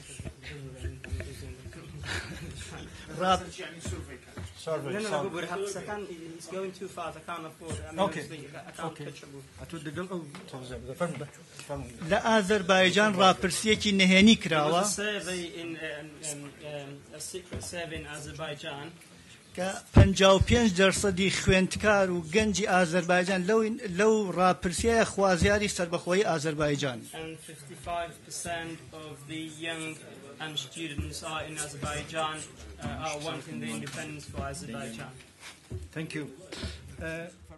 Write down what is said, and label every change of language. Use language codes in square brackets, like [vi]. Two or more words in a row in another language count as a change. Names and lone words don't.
[ckb] لە ئازەربایجان ڕاپرسیەکی نهێنی کراوە کە 55% خوێندکار و گەنجی ئازەربایجان لەو ڕاپرسیایە خوازیاری سربەخۆیی ئازەربایجان. [en] And students are in Azerbaijan are wanting the independence for Azerbaijan. Thank you.